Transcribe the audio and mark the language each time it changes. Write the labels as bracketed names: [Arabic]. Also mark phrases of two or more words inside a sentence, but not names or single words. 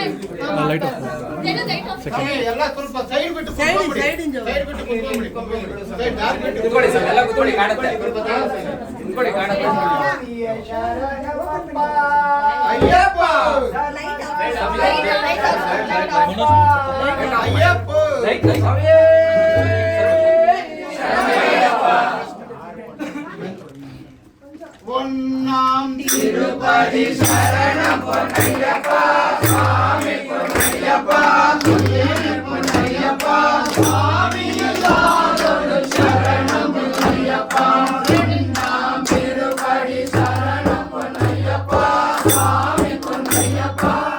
[Kannada] ಎಲ್ಲ ಸ್ವಲ್ಪ ಸೈಡ್ ಬಿಟ್ಟು ಸೈಡ್ ಬಿಟ್ಟು ಕುತ್ಕೊಂಡ್ಬಿಡಿ ಸೈಡ್ ದಾರಿ ಬಿಟ್ಟು ಕೂತ್ಕೊಳ್ಳಿ ಸರ್ ಎಲ್ಲ ಕೂತ್ಕೊಳ್ಳಿ ಕಾಣುತ್ತೆ ಕೂತ್ಕೊಳ್ಳಿ ಕಾಣುತ್ತೆ ಅಯ್ಯಪ್ಪ [English] light off [Kannada] ಅಯ್ಯಪ್ಪ [Tamil] ரைட் ஸ்வாமி பொன்னாம் திருப்பதி சரணம் பொன்னையப்பா சுவாமி பொன்னையப்பா பொன்னையப்பா சுவாமி எல்லாரோடு சரணம் பொன்னையப்பா பொன்னாம் திருப்பதி சரணம் பொன்னையப்பா சுவாமி பொன்னையப்பா